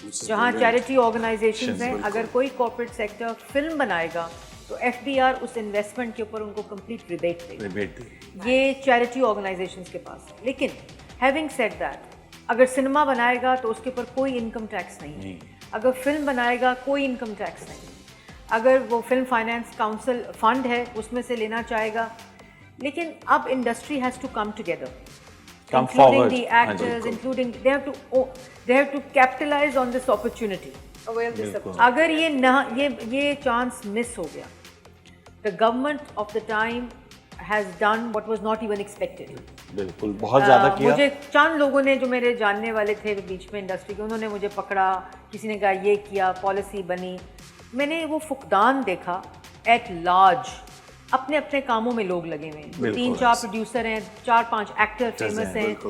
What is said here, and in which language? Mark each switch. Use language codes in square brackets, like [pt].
[ur] جہاں charity organisations ہیں, اگر کوئی کارپوریٹ سیکٹر فلم بنائے گا تو F B are اس investment کے اوپر ان کو کمپلیٹ ریبیٹ دے گا. یہ چیریٹی آرگنائزیشنز کے پاس ہے. لیکن [en] having said that, [ur] اگر سنیما بنائے گا تو اس کے اوپر کوئی انکم ٹیکس نہیں, اگر فلم بنائے گا کوئی انکم ٹیکس نہیں, اگر وہ فلم فائنانس کاؤنسل فنڈ ہے اس میں سے لینا چاہے گا. لیکن اب [en] Industry has to come together, including the actors, including they have to capitalize on this opportunity. [ur] اگر یہ چانس مس ہو گیا, [en] the government of the time has done what was not even expected. [ur] بالکل بہت زیادہ کیا. مجھے چند لوگوں نے جو میرے جاننے والے تھے بیچ میں انڈسٹری کے, انہوں نے مجھے پکڑا, کسی نے کہا یہ کیا, پالیسی بنی. میں نے وہ فقدان دیکھا [en] At large. [ur] اپنے اپنے کاموں میں لوگ لگے ہوئے ہیں, 3-4 پروڈیوسر ہیں, 4-5 ایکٹر فیمس ہیں.